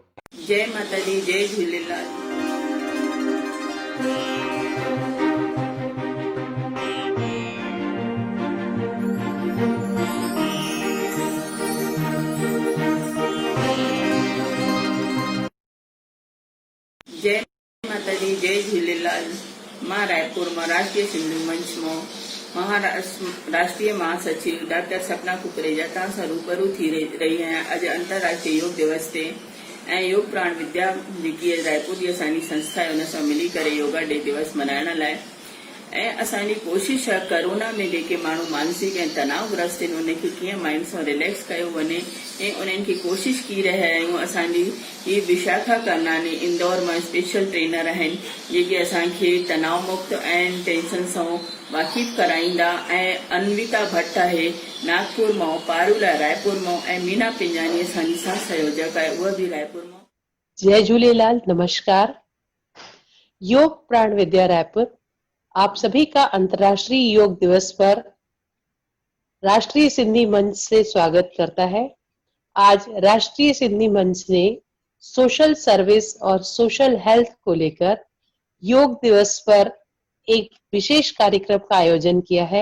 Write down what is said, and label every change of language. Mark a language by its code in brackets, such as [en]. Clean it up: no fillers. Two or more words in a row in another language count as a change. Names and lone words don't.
[sd] जय माता दी, जय झूलेलाल। जय माता दी, जय झूलेलाल। मां रायपुर में राष्ट्रीय सिंधु मंच में राष्ट्रीय महासचिव डॉक्टर सपना कुकरेजा तव्हां रूबरू थी रही है। अज अंतरराष्ट्रीय योग दिवस ते योग प्राण विद्या जेकी रायपुर जी असांजी संस्था है उन सां मिली करे [en] yoga day [sd] दिवस मल्हाइण लाइ असांजी कोशिश है कोरोना में जेके माण्हू मानसिक ऐं तनावग्रस्त आहिनि उनखे कीअं माइंड सां रिलैक्स कयो वञे ऐं उन्हनि खे कोशिश की रहिया आहियूं। असांजी ही विशाखा करनानी इंदौर में [en] special trainer [sd] आहिनि जेके असांखे तनाव मुक्त ऐं टेंशन सां वाक़िफ़ कराईंदा। ऐं अन्विता भट्ट आहे नागपुर मां, पारूला रायपुर मां ऐं मीना पिंजानी असांजी सह संयोजक आहे, उहा बि रायपुर मां। जय झूलेलाल, नमस्कार। [hi] योग प्राण विद्या रायपुर आप सभी का अंतर्राष्ट्रीय योग दिवस पर राष्ट्रीय सिंधी मंच से स्वागत करता है। आज राष्ट्रीय सिंधी मंच ने [en] social service [hi] और [en] social health [hi] को लेकर योग दिवस पर एक विशेष कार्यक्रम का आयोजन किया है।